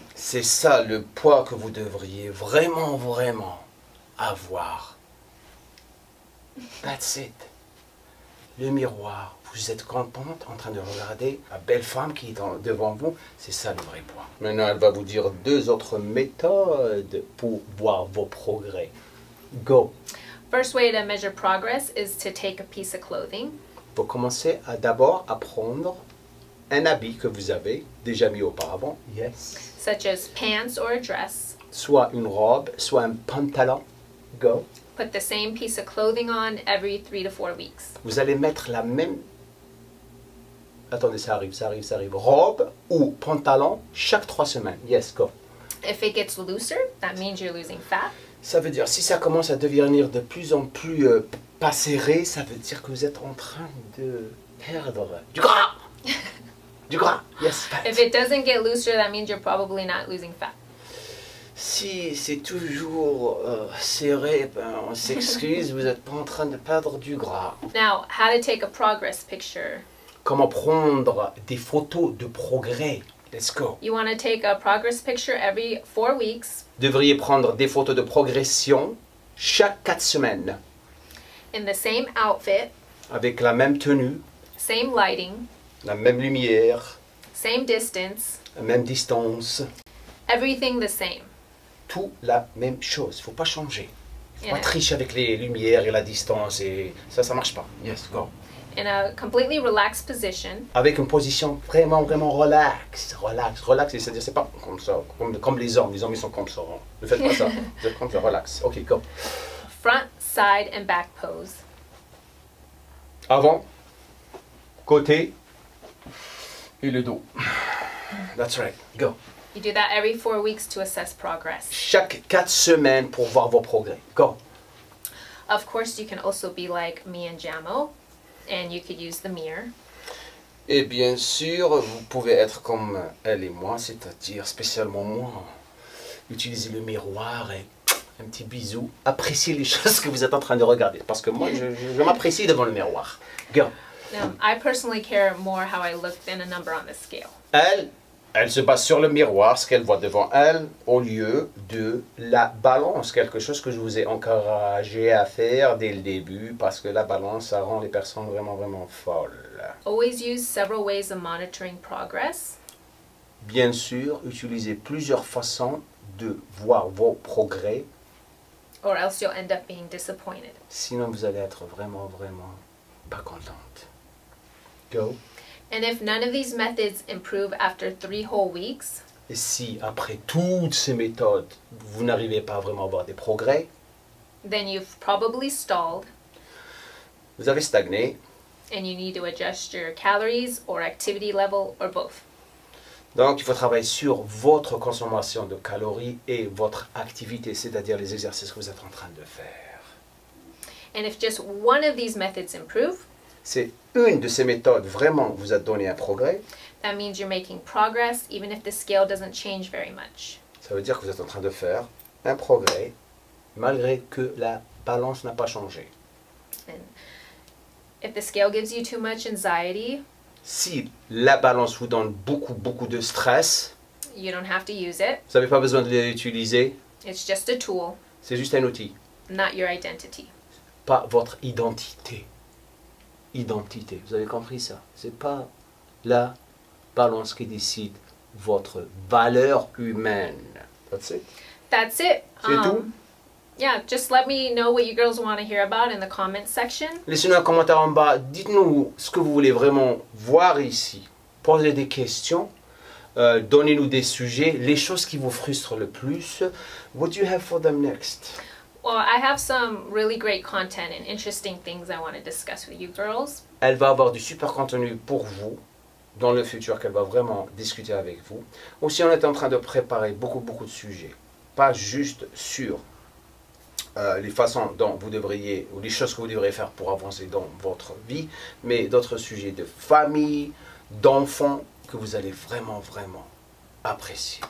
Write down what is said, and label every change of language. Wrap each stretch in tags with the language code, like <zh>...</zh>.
<fr>c'est ça le poids que vous devriez vraiment, vraiment avoir.</fr> <en>That's it.</en> <fr>Le miroir, vous êtes contente en train de regarder la belle femme qui est devant vous, c'est ça le vrai poids. Maintenant, elle va vous dire 2 autres méthodes pour voir vos progrès.</fr> <en>Go. First way to measure progress is to take a piece of clothing.</en> <fr>Pour commencer d'abord à prendre un habit que vous avez déjà mis auparavant.</fr> <en>Yes. Such as pants or a dress.</en> <fr>Soit une robe, soit un pantalon.</fr> <en>Go. Put the same piece of clothing on every 3 to 4 weeks.</en> <fr>Vous allez mettre la même... Attendez, ça arrive. Robe ou pantalon chaque 3 semaines.</fr> <en>Yes, go. If it gets looser, that means you're losing fat.</en> <fr>Ça veut dire, si ça commence à devenir de plus en plus pas serré, ça veut dire que vous êtes en train de perdre du gras. Du gras.</fr> <en>Yes, fat. If it doesn't get looser, that means you're probably not losing fat.</en> <fr>Si c'est toujours serré, ben, on s'excuse, vous êtes pas en train de perdre du gras.</fr> <en>Now, how to take a progress picture.</en> <fr>Comment prendre des photos de progrès?</fr> <en>Let's go. You want to take a progress picture every 4 weeks</en> <fr>Devriez prendre des photos de progression chaque 4 semaines,</fr> <en>in the same outfit,</en> <fr>avec la même tenue,</fr> <en>same lighting,</en> <fr>la même lumière,</fr> <en>same distance,</en> <fr>la même distance,</fr> <en>everything the same.</en> <fr>tout la même chose. Il ne faut pas changer. Il ne faut pas tricher avec les lumières et la distance et ça marche pas.</fr> <en>Yes, go. in a completely relaxed position.</en> <fr>Avec une position vraiment, vraiment relax. Relax, c'est-à-dire c'est pas comme ça, comme les hommes ils sont comme ça. Hein. Ne faites pas ça, vous êtes comme ça, relax.</fr> <en>Ok, go. Front, side, and back pose.</en> <fr>Avant, côté et le dos.</fr> <en>That's right, go. You do that every 4 weeks to assess progress.</en> <fr>Chaque 4 semaines pour voir vos progrès.</fr> <en>Go. Of course, you can also be like me and Jamo, and you could use the mirror.</en> <fr>Et bien sûr, vous pouvez être comme elle et moi, c'est-à-dire spécialement moi. Utilisez le miroir et un petit bisou. Appréciez les choses que vous êtes en train de regarder. Parce que moi, je m'apprécie devant le miroir.</fr> <en>Go. I personally care more how I look than a number on the scale.</en> <fr>Elle se base sur le miroir, ce qu'elle voit devant elle, au lieu de la balance. Quelque chose que je vous ai encouragé à faire dès le début, parce que la balance, ça rend les personnes vraiment, vraiment folles.</fr> <en>Always use several ways of monitoring progress.</en> <fr>Bien sûr, utilisez plusieurs façons de voir vos progrès.</fr> <en>Or else you'll end up being disappointed.</en> <fr>Sinon, vous allez être vraiment, vraiment pas contente.</fr> <en>Go. And if none of these methods improve after 3 whole weeks,</en> <fr>Et si, après toutes ces méthodes, vous n'arrivez pas vraiment à avoir des progrès,</fr> <en>then you've probably stalled</en> <fr>vous avez stagné.</fr> <en>and you need to adjust your calories or activity level or both.</en> <fr>Donc, il faut travailler sur votre consommation de calories et votre activité, c'est-à-dire les exercices que vous êtes en train de faire.</fr> <en>And if just one of these methods improve,</en> <fr>C'est une de ces méthodes vraiment vous a donné un progrès.</fr> <en>that means you're making progress even if the scale doesn't change very much.</en> <fr>Ça veut dire que vous êtes en train de faire un progrès malgré que la balance n'a pas changé.</fr> <en>And if the scale gives you too much anxiety,</en> <fr>Si la balance vous donne beaucoup de stress,</fr> <en>you don't have to use it.</en> <fr>vous n'avez pas besoin de l'utiliser.</fr> <en>It's just a tool,</en> <fr>C'est juste un outil,</fr> <en>not your identity.</en> <fr>pas votre identité. Identité, vous avez compris ça? C'est pas la balance qui décide votre valeur humaine.</fr> <en>That's it. That's it.</en> <fr>C'est tout?</fr> <en>Yeah, just let me know what you girls want to hear about in the comments section.</en> <fr>Laissez-nous un commentaire en bas. Dites-nous ce que vous voulez vraiment voir ici. Posez des questions. Donnez-nous des sujets. Les choses qui vous frustrent le plus.</fr> <en>What do you have for them next? Well, I have some really great content and interesting things I want to discuss with you girls.</en> <fr>Elle va avoir du super contenu pour vous dans le futur qu'elle va vraiment discuter avec vous. Aussi, on est en train de préparer beaucoup de sujets. Pas juste sur les façons dont vous devriez, ou les choses que vous devriez faire pour avancer dans votre vie, mais d'autres sujets de famille, d'enfants, que vous allez vraiment apprécier.</fr>